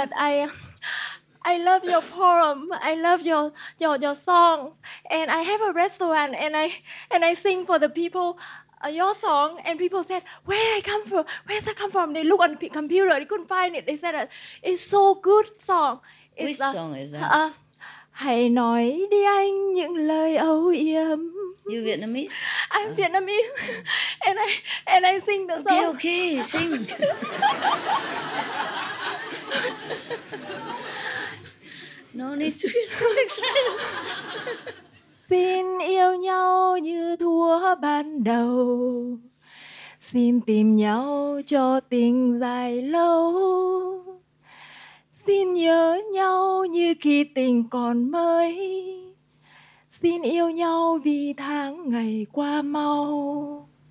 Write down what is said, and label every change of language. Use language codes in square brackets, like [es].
[en] But I love your poem. I love your songs. And I have a restaurant and I sing for the people your song, and people said, where's that come from? They look on the computer, they couldn't find it. They said it's so good song. Which song is that? [vi] Hãy nói đi anh những lời âu yếm [en] You Vietnamese? I'm Vietnamese, and I sing the Okay, song. okay, sing. No need to get so excited. [vi] Xin yêu nhau như thuở ban đầu, xin tìm nhau cho tình dài lâu, xin nhớ nhau như khi tình còn mới, xin yêu nhau vì tháng ngày qua mau.